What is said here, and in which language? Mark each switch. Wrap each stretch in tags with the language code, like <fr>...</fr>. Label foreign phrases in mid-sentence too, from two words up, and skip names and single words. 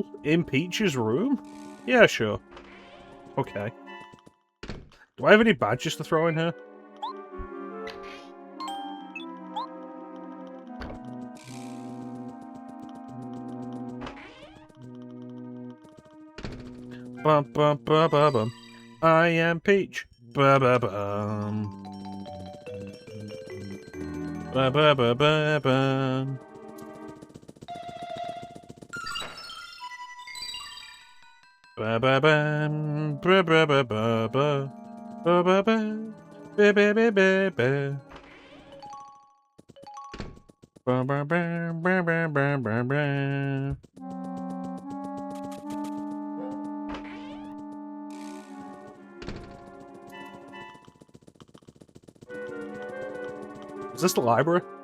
<en>In Peach's room? Yeah, sure. Okay. Do I have any badges to throw in here? Bum bum bum bum bum. I am Peach. Ba ba bum. Ba ba ba ba bum. Ba ba bum. Ba ba ba ba ba. Ba ba ba. Ba ba ba ba ba. Ba ba ba ba ba ba ba ba. Is this the library?</en>